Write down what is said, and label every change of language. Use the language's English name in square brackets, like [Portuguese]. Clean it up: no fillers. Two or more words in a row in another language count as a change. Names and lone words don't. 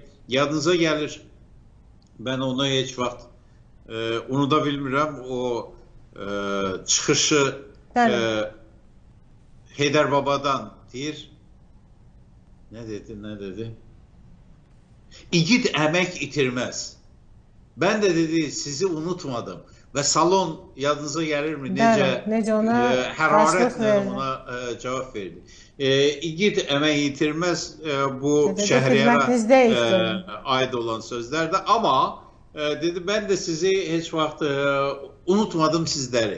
[Azerbaijani] Yadınıza gəlir, mən onu heç vaxt unuda bilmirəm, o çıxışı Heydər Babadan deyir, nə dedi? İgid əmək itirməz. [Turkish] Ben de dedi sizi unutmadım ve salon yadınıza gelir mi? Necə ona hararetle ona cevap verdi. [Azerbaijani] İgid əmək itirməz [Turkish] bu Şəhriyar'a ait olan sözlerdi ama dedi ben de sizi hiç vaxt unutmadım sizleri.